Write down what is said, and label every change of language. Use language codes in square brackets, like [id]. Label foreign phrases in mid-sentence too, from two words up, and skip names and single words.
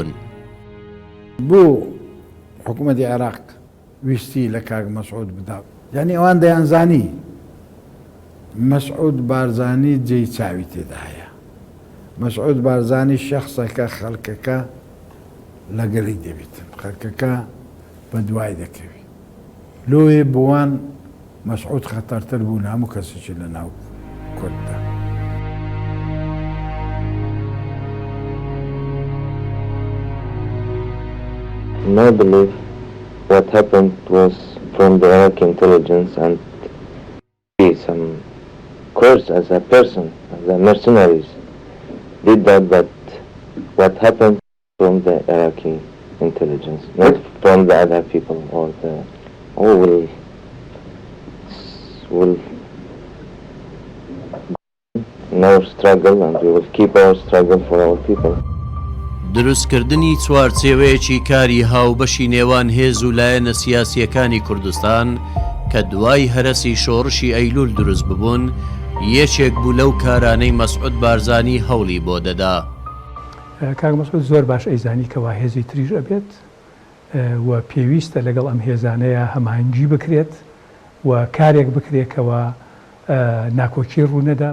[ckb] بۆ حکوومەتی عێراق ویستی لە کاک مەسعود بدا، یعنی ئەوان دەیانزانی مەسعود بارزانی جێی چاوی تێدا هەیە. مەسعود بارزانی شەخصەکە خەڵکەکە لەگەڵی دەبێتن، خەڵکەکە بە دوای دەکەوی. لۆیە بۆوان مەسعود خەتەرتر بوو هەموو کەسێکی لە ناو کورددا. [en] I believe what happened was from the Iraqi intelligence and some course as a person, as a mercenaries did that, but what happened from the Iraqi intelligence, not from the other people or the who will in our struggle, and we will keep our struggle for our people. [ckb] دروستکردنی چوارچێوەیەکی کاری هاوبەشی نێوان هێز و لایەنە سیاسیەکانی کوردستان کە دوای هەرەسی شۆڕشی ئەیلول دروست ببوون یەکێک بوو لەو کارانەی مەسعود بارزانی هەوڵی بۆ دەدا. کاک مەسعود زۆر باش ئەیزانی کەوا هێزی تریژ ئەبێت و پێویستە لەگەڵ ئەم هێزانەیە هەماهنگگی بکرێت و کارێک بکرێتەوە ناکۆکی ڕوونەدا.